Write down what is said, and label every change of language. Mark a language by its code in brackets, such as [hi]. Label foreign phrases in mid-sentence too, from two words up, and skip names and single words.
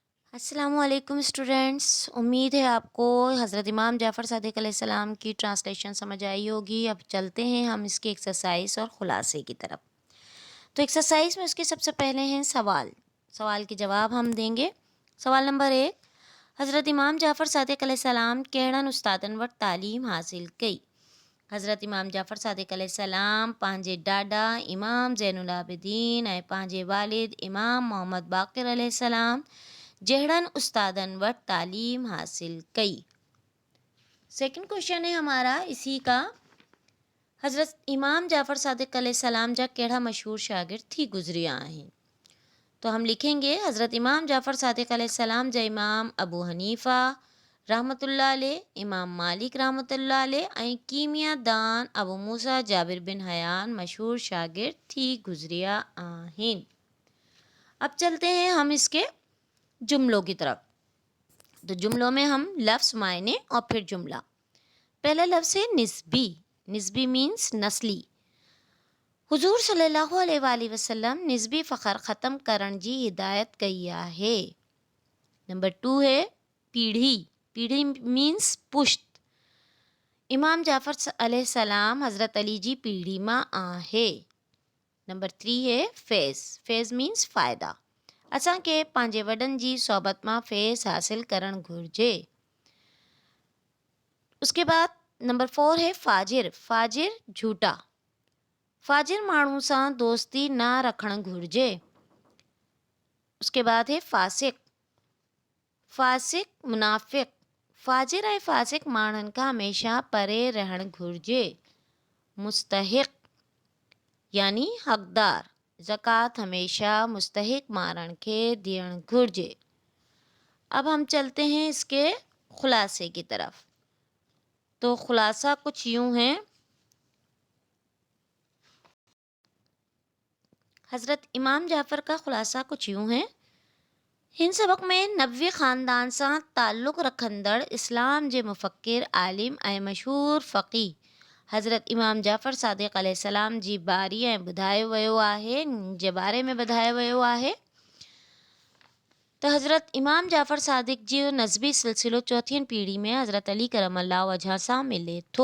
[ur] السلام علیکم اسٹوڈنٹس۔ امید ہے آپ کو حضرت امام جعفر صادق علیہ السلام کی ٹرانسلیشن سمجھ آئی ہوگی. اب چلتے ہیں ہم اس کی ایکسرسائز اور خلاصے کی طرف. تو ایکسرسائز میں اس کے سب سے پہلے ہیں سوال. سوال کے جواب ہم دیں گے. سوال نمبر 1, [sd] हज़रत इमाम जाफ़र सादिक़ अलैहिस्सलाम कहिड़नि उस्तादनि वटि तालीम हासिल कई। हज़रत इमाम जाफ़र सादिक़ अलैहिस्सलाम पंहिंजे ॾाॾा इमाम ज़ैनुल आबिदीन ऐं पंहिंजे वालिद इमाम मोहम्मद बाक़िर अलैहिस्सलाम जहिड़नि उस्तादनि वटि तालीम हासिल कई। [en] second question [ur] ہے ہمارا اسی کا, [sd] हज़रत इमाम जाफ़र सादिक़ अलैहिस्सलाम जा कहिड़ा मशहूर शागिर्द थी गुज़रिया आहिनि। [ur] تو ہم لکھیں گے [sd] हज़रत इमाम जाफ़र सादिक़ अलैहिस्सलाम जा इमाम अबू हनीफ़ा [ar] رحمة الله عليه, [sd] इमाम मालिक [ar] رحمة الله عليه [sd] ऐं कीमियादान अबू मूसा जाबिर बिन हयान मशहूर शागिर्द थी गुज़रिया आहिनि। [ur] اب چلتے ہیں ہم اس کے جملوں کی طرف. تو جملوں میں ہم لفظ، معنی اور پھر جملہ. پہلا لفظ ہے نسبی۔ نسبی مینز نسلی. [sd] हुजूर [ar] صلى الله عليه وسلم [sd] निस्बी फ़ख्र ख़त्म करण जी हिदायत कई आहे। [ur] نمبر 2 ہے پیڑھی۔ پیڑھی مینز پشت. [sd] इमाम जाफ़र अलैहिस्सलाम हज़रत अली जी पीढ़ी मां आहे। [ur] نمبر 3 ہے فیض۔ فیض مینز فائدہ. [sd] असांखे पंहिंजे वॾनि जी सोबत मां फैज़ हासिल करणु घुरिजे। [ur] اس کے بعد نمبر 4 ہے فاجر. فاجر جھوٹا. [sd] फ़ाजिर माण्हू सां दोस्ती ना रखणु घुरिजे। [ur] اس کے بعد ہے فاسق۔ فاسق منافق. [sd] फ़ाजिर ऐं फ़ासिक माण्हुनि खां हमेशा परे रहणु घुरिजे। [ur] مستحق یعنی حقدار. [sd] ज़कात हमेशा मुस्तहिक़ माण्हुनि खे ॾियणु घुरिजे। [ur] اب ہم چلتے ہیں اس کے خلاصے کی طرف. تو خلاصہ کچھ یوں ہے، حضرت امام جعفر کا خلاصہ کچھ یوں ہے. [sd] हिन सबक़ में नबवी ख़ानदान सां ताल्लुक़ रखंदड़ इस्लाम जे मुफ़क्किर, आलिम ऐं मशहूर फ़क़ीह हज़रत इमाम जाफ़र सादिक़ अलैहिस्सलाम जी बारी ऐं ॿुधायो वियो आहे, जे बारे में ॿुधायो वियो आहे। तो हज़रत इमाम जाफ़र सादिक़ जो नस्बी सिलसिलो चौथीं पीढ़ी में हज़रत अली [ar] كرم الله وجهه [sd] सां मिले थो।